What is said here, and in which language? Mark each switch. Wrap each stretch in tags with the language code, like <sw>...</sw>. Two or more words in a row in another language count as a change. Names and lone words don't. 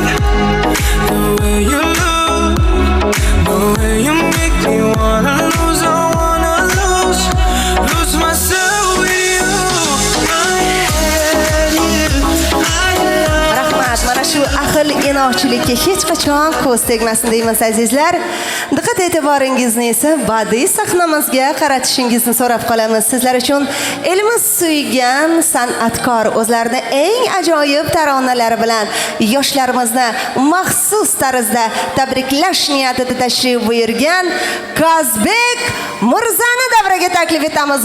<en>The way you look, the way you make me wanna lose, I wanna lose myself with you.</en> <uz>Rahmat, mana shu ahil inoqchilikka hech qachon ko'z tegmasin deymiz azizlar. Diqqat e'tiboringizni esa badiiy sahnamizga qaratishingizni so'rab qolamiz. Sizlar uchun elimiz suygan san'atkor o'zlarini eng ajoyib taronalari bilan yoshlarimizni maxsus tarzda tabriklash niyatida tashrif buyurgan Kazbek Mirzani davraga taklif etamiz.</uz>